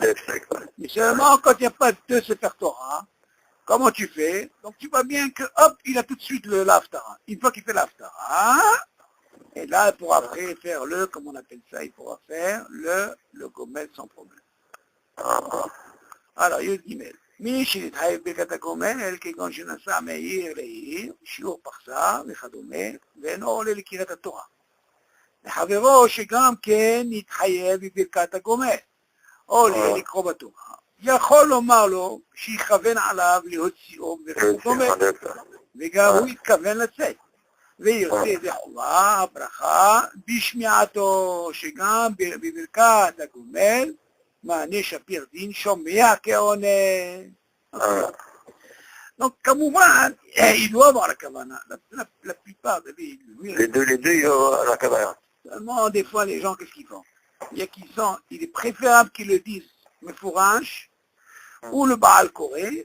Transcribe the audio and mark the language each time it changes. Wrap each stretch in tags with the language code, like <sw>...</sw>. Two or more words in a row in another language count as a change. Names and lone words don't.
<fr>Mais seulement quand il n'y a pas 2 Sefer Torah, comment tu fais? Donc tu vois bien que, hop, il a tout de suite l'Haftara. Une fois qu'il fait l'Haftara, et là, pour après faire comment on appelle ça, il pourra faire le Gomel sans problème. Alors, Yud Gimel.</fr> <he>מי שנתחייב ברכת הגומל כגון שנסע מעיר לעיר, שיעור פרסה וכדומה, ואינו עולה לקריאת התורה. לחברו שגם כן נתחייב בברכת הגומל, עולה לקרוא בתורה, יכול לומר לו שיכוון עליו להוציאו ברכות דומה, וגם הוא יתכוון לצאת, ויוצא ידי חובה, ברכה, בשמיעתו, שגם בברכת הגומל, מענה שפיר דין שומע כעונה.</he> <fr>Donc, כמובן, il doit avoir la kavana. La plupart, David, les deux, il y a la kavana. Seulement, des fois, les gens, qu'est-ce qu'ils font? Il y a qui sont, il est préférable qu'ils le disent, me fourranche, ou le Baal Koré.</fr>